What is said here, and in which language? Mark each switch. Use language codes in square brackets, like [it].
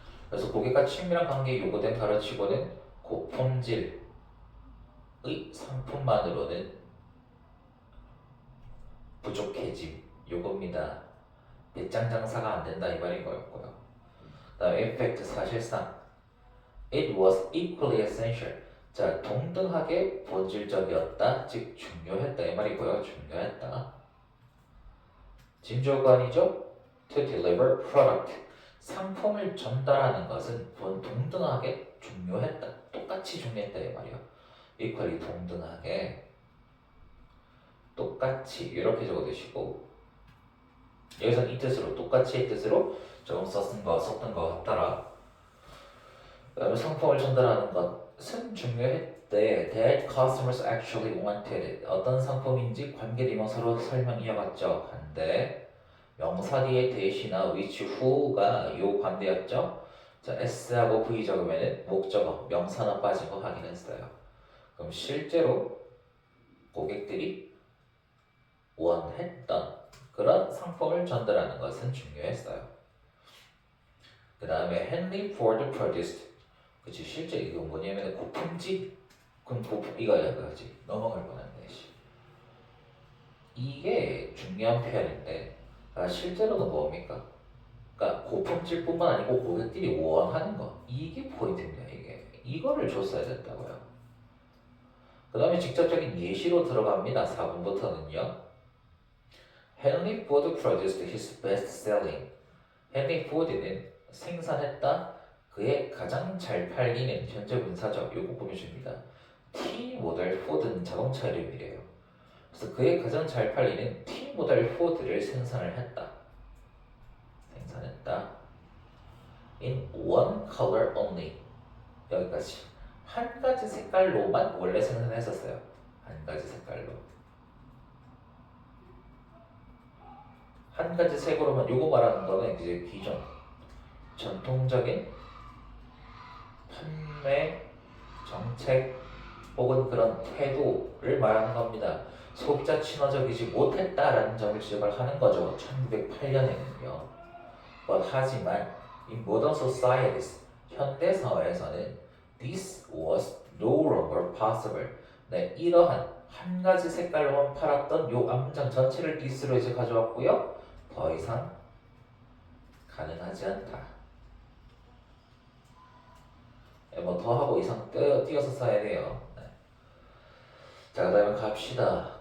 [ko] 그래서 고객과 친밀한 관계에 요구된 가르치고는 고품질의 상품만으로는 부족해짐 요겁니다. 배짱 장사가 안 된다 이 말인 거였고요. 다음 [en] effect [ko] 사실상 [en] it was equally essential. [ko] 자, 동등하게 본질적이었다, 즉 중요했다 이 말이고요. 중요했다. 진조관이죠. [en] To deliver product. [ko] 상품을 전달하는 것은 동등하게 중요했다. 똑같이 중요했다 이 말이야. equally 동등하게 똑같이 이렇게 적어두시고, 여기서는 이 뜻으로 똑같이의 뜻으로 조금 썼던 것 같더라. 그다음에 상품을 전달하는 것은 중요했대. [en] That customers actually wanted it. [ko] 어떤 상품인지 관계대명사로 설명 이어갔죠. 한데 명사 뒤에 대시나 which, who가 요 관대였죠. 자, s하고 v 적으면은 목적어 명사나 빠진 거 확인했어요. 그럼 실제로 고객들이 원했던 그런 상품을 전달하는 것은 중요했어요. 그 다음에 [en] Henry Ford produced. [ko] 그치, 실제 이거 뭐냐면 고품질. 그럼 이거야 그거지. 넘어갈 뻔한데. 이게 중요한 표현인데, 실제로는 뭡니까? 그러니까 고품질뿐만 아니고 고객들이 원하는 거. 이게 포인트입니다. 이거를 줬어야 된다고요. 그 다음에 직접적인 예시로 들어갑니다. 4번부터는요. [en] Henry Ford produced his best-selling. [ko] 헨리 포드는 생산했다 그의 가장 잘 팔리는 현재 분사죠. 요거 보내줍니다. T 모델 포드는 자동차 이름이래요. 그래서 그의 가장 잘 팔리는 T 모델 포드를 생산을 했다. [en] In one color only. [ko] 여기까지. 한 가지 색깔로만 원래 생산했었어요. 한 가지 색깔로. 한 가지 색으로만. 요거 말하는 거는 이제 기존 전통적인 판매 정책 혹은 그런 태도를 말하는 겁니다. 소비자 친화적이지 못했다라는 점을 지적을 하는 거죠. 1908년에는요. 하지만 [en] in modern societies, [ko] 현대 사회에서는 [en] this was no longer possible. [ko] 네, 이러한 한 가지 색깔로만 팔았던 요 암장 전체를 this로 이제 가져왔고요. 더 이상 가능하지 않다. 뭐 더 하고 이상 띄어서 써야 돼요. 네. 자, 그 다음에 갑시다.